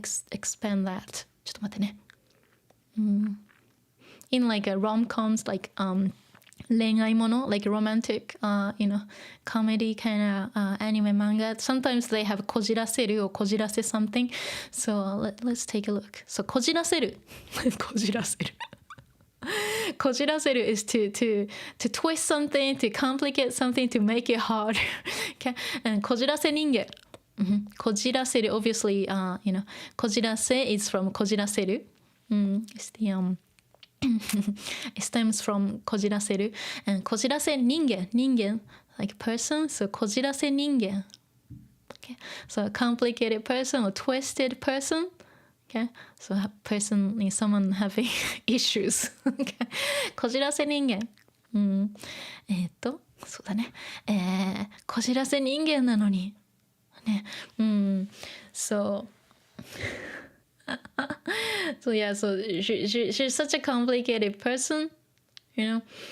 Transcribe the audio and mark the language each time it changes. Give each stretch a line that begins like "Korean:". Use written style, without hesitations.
English: expand that
Japanese: ちょっと待ってね、
English: in like rom-coms like 恋愛もの like romantic comedy kind of anime manga sometimes they have こじらせる or こじらせ something so let's take a look so こじらせるこじらせるこじらせる is to twist something to complicate something to make it hard okay? and こじらせ人間こじらせる obviously こじらせ is from こじらせるit's the it stems from こじらせる and こじらせ人間 like person so こじらせ人間 okay? so a complicated person or twisted person okay? so a person is someone having issues okay?
Japanese: こじらせ人間そうだねこじらせ人間なのにね
English: so so yeah so she's such a complicated person and